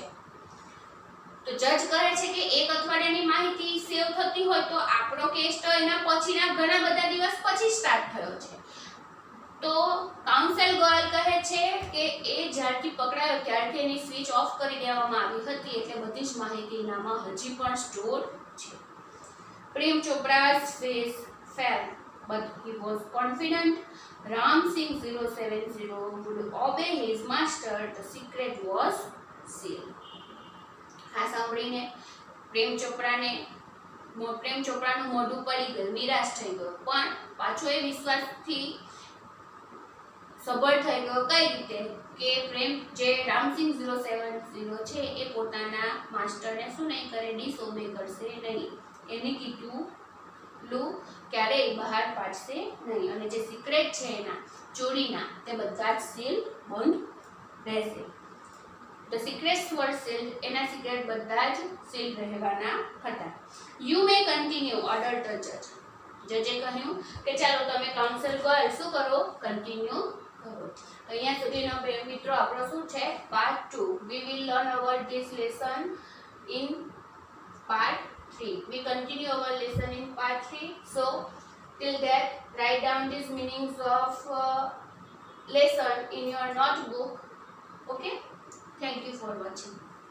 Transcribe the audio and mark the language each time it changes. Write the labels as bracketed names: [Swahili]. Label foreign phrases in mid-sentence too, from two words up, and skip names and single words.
[Gujarati] તો જજ કહે છે કે એક અઠવાડિયાની માહિતી સેવ થતી હોય તો આપણો કેસ તો એના પછીના ઘણા બધા દિવસ પછી સ્ટાર્ટ થયો છે. તો કાઉન્સેલ ગોયલ કહે છે કે એ જ્યારથી પકડાયો ત્યારથી એની સ્વિચ ઓફ કરી દેવામાં આવી હતી, એટલે બધી જ માહિતી એનામાં હજી પણ સ્ટોર છે. [English] પ્રેમ ચોપરા's face fell, but he was confident Ram Singh 070 would obey his master. The secret was sealed. [Gujarati] આ સાંભળીને પ્રેમ ચોપરાનું મોઢું પડી ગયું, નિરાશ થઈ ગયો, પણ પાછો એ વિશ્વાસથી સબળ થઈ ગયો. કઈ રીતે કે પ્રેમ જે રામસિંહ 070 છે એ પોતાના માસ્ટરને શું નહીં કરે, ડિસઓબે કરશે નહીં, એની કીધું ક્યારેય બહાર પાડશે નહીં, અને જે સિક્રેટ છે એના ચોરીના તે બધા જ સીલ બંધ રહેશે. [English] The secrets were sealed, [Gujarati] એના સિક્રેટ બધા જ સીલ રહેવાના હતા. [English] You may continue, ordered the judge. [Gujarati] જજે કહ્યું કે ચાલો તમે કાઉન્સલ ગોયલ શું કરો, કન્ટિન્યુ કરો. અહીંયા સુધીનો મિત્રો આપણો શું છે, પાર્ટ 2. [English] We will learn about this lesson in part 3. We continue our lesson in part 3. So till that, write down these meanings of lesson in your notebook. Okay? Thank you for watching.